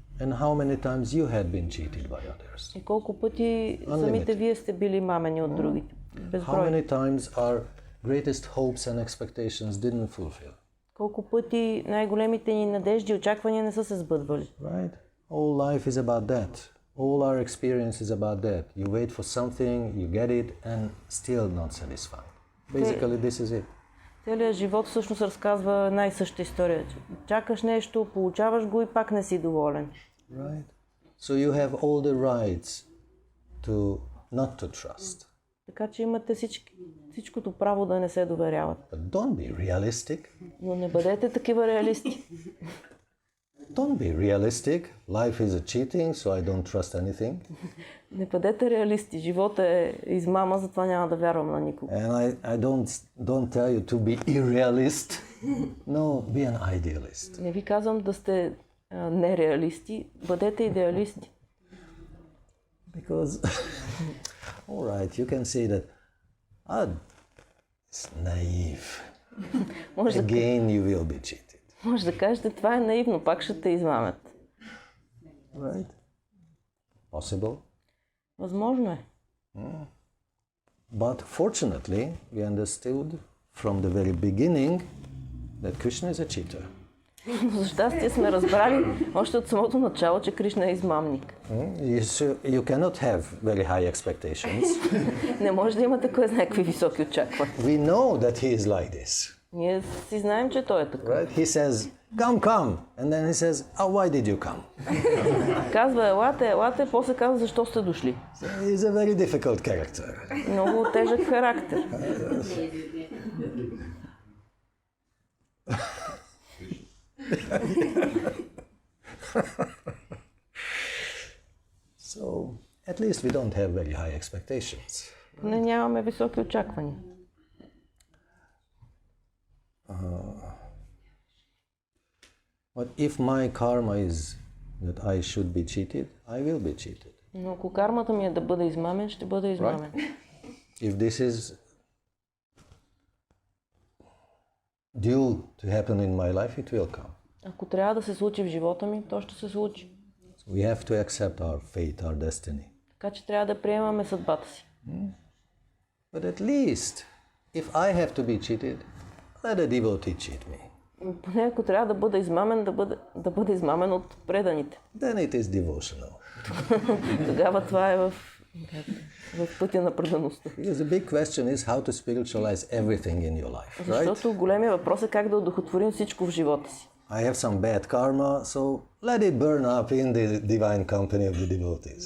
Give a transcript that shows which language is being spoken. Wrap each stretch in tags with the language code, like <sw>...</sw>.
<en>And how many times you had been cheated by others?</en> <bg>И колко пъти самите вие сте били мамени от другите? Безброй.</bg> <en>How many times our greatest hopes and expectations didn't fulfill?</en> <bg>Колко пъти най-големите ни надежди и очаквания не са се сбъдвали?</bg> <en>Right? All life is about that. All our experience is about that. You wait for something, you get it, and still not satisfied. Basically, this is it.</en> <bg>Целият живот всъщност разказва най-съща история. Чакаш нещо, получаваш го и пак не си доволен.</bg> <en>Right? So you have all the rights to not to trust.</en> <bg>Така че имате всичкото право да не се доверяват.</bg> <en>But don't be realistic.</en> <bg>Но не бъдете такива реалисти.</bg> <en>Don't be realistic. Life is a cheating, so I don't trust anything.</en> <bg>Не бъдете реалисти. Живота е измама, затова няма да вярвам на никого.</bg> <en>And I don't tell you to be irrealist. No, be an idealist.</en> <bg>Не ви казвам да сте нереалисти, бъдете идеалисти.</bg> <en>Because, all right, you can say that, it's naive. Again, you will be cheated.</en> <bg>Може да кажете, това е наивно, пак ще те измамят.</bg> <en>Right? Possible.</en> <bg>Възможно е.</bg> <en>But fortunately, we understood from the very beginning that Krishna is a cheater.</en> <bg>За щастие сме разбрали още от самото начало, че Кришна е измамник.</bg> <en>You cannot have very high expectations.</en> <bg>Не може да имате кой знае какви високи очаквания.</bg> <en>We know that he is like this.</en> <bg>Ние си знаем, че той е така.</bg> <en>Right? He says, come. And then he says, why did you come?</en> <bg>Казва, елате, после казва, защо сте дошли.</bg> <en>So he's a very difficult character.</en> <bg>Много тежък характер.</bg> <en>So, at least we don't have very high expectations.</en> <bg>Не нямаме високи очаквания.</bg> <en>But if my karma is that I should be cheated, I will be cheated.</en> <bg>Но ако кармата ми е да бъда измамен, ще бъда измамен.</bg> <en>If this is due to happen in my life, it will come.</en> <bg>Ако трябва да се случи в живота ми, то ще се случи.</bg> <en>So we have to accept our fate, our destiny.</en> <bg>Така че трябва да приемаме съдбата си.</bg> <en>But at least, if I have to be cheated, let a devotee cheat me.</en> <bg>Поне ако трябва да бъда измамен, да бъда измамен от преданите.</bg> <en>Then it is devotional.</en> <bg>Тогава това е в пътя на предаността.</bg> <en>Because the big question is how to spiritualize everything in your life, right?</en> <bg>Защото големия въпрос е как да одухотворим всичко в живота си.</bg> <en>I have some bad karma, so let it burn up in the divine company of the devotees.</en>